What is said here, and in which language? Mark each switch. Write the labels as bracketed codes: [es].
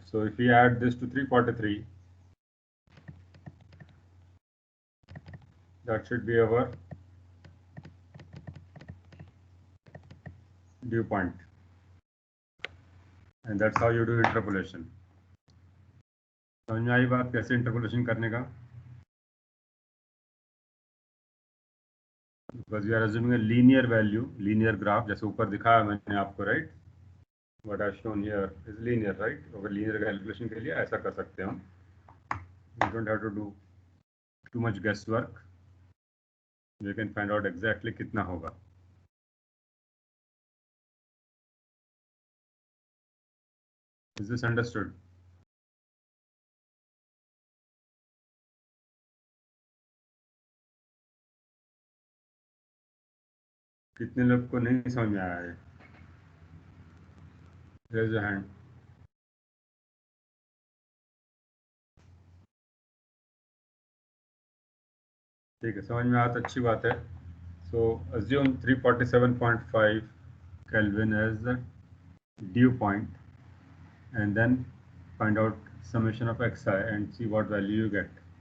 [en] So if we add this to 343, that should be our dew point, and that's how you do interpolation. [hi] समझ में आई बात कैसे interpolation करने का? [en] Because we are assuming a linear value, linear graph, [hi] जैसे ऊपर दिखाया मैंने आपको, [en] right? What I've shown here is linear, right? [hi] अगर linear calculation के लिए ऐसा कर सकते हैं हम. [en] We don't have to do too much guesswork. We can find out exactly [hi] कितना होगा. [en] Is this understood? [hi] कितने लोग को नहीं समझ में आया है? [en] Raise your hand. [hi] ठीक है, समझ में आया तो अच्छी बात है. [en] So assume 347.5 Kelvin as the dew point, and then find out summation of xi and see what value you get.